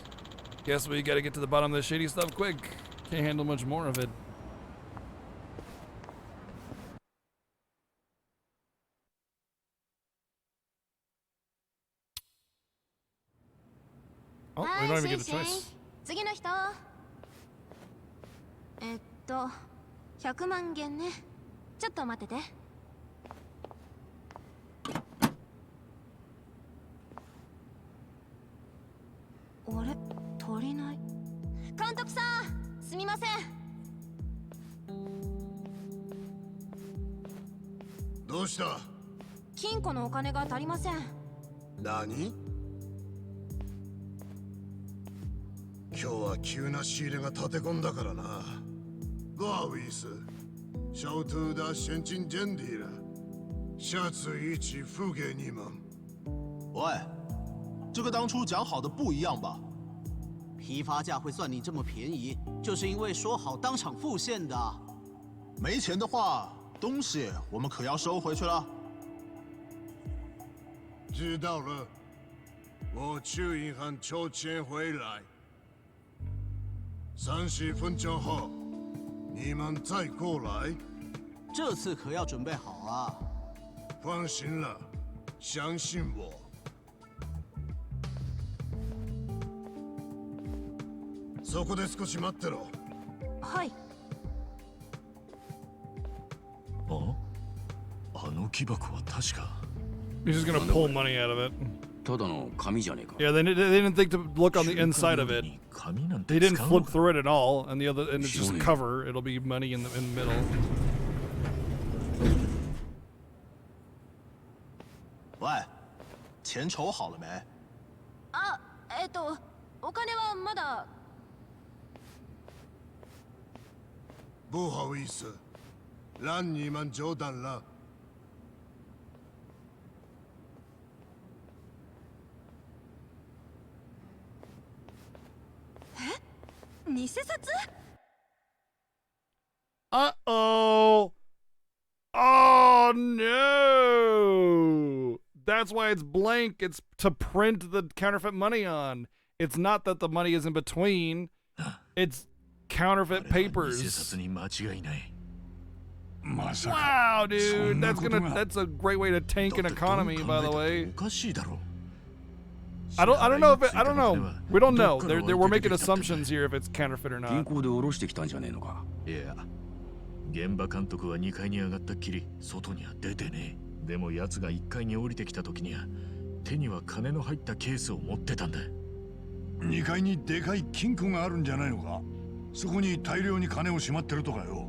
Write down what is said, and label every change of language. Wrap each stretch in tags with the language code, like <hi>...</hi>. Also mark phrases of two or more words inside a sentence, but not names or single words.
<en>Guess we gotta get to the bottom of this shady stuff quick. Can't handle much more of it. Oh, we don't even get a choice.</en> <ja>次の人。100万元ね。ちょっと待ってて。あれ、足りない。監督さん、すみません。どうした？金庫のお金が足りません。何？今日は急な仕入れが立て込んだからな。ガーウィス、シャウトゥーダ现金ジェンディラ、</ja> <zh>下次1付给你们。喂，这个当初讲好的不一样吧？批发价会算你这么便宜，就是因为说好当场付现的。没钱的话，东西我们可要收回去了。知道了，我去银行抽钱回来。30分钟后，你们再过来。这次可要准备好啊！放心了，相信我。</zh> <ja>そこで少し待ってろ。はい。あの木箱は確か。</ja> <en>He's just gonna pull money out of it.</en> <ja>ただの紙じゃねえか。</ja> <en>Yeah, they didn't think to look on the inside of it. They didn't flip through it at all, and it's just cover. It'll be money in the middle.</en> <zh>喂，钱筹好了没？</zh> <ja>あ、お金はまだ。</ja> <zh>不好意思，让你们久等了。</zh> <ja>偽札？</ja> <en>Uh-oh. Oh no. That's why it's blank. It's to print the counterfeit money on. It's not that the money is in between. It's counterfeit papers. Wow, dude. That's a great way to tank an economy, by the way. I don't know. We don't know. We're making assumptions here if it's counterfeit or not.</en> <ja>銀行で下ろしてきたんじゃねえのか。いや、現場監督は2階に上がったっきり外には出てねえ。でも奴が1階に降りてきた時には手には金の入ったケースを持ってたんだ。 2階にでかい金庫があるんじゃないのか？そこに大量に金をしまってるとかよ。</ja>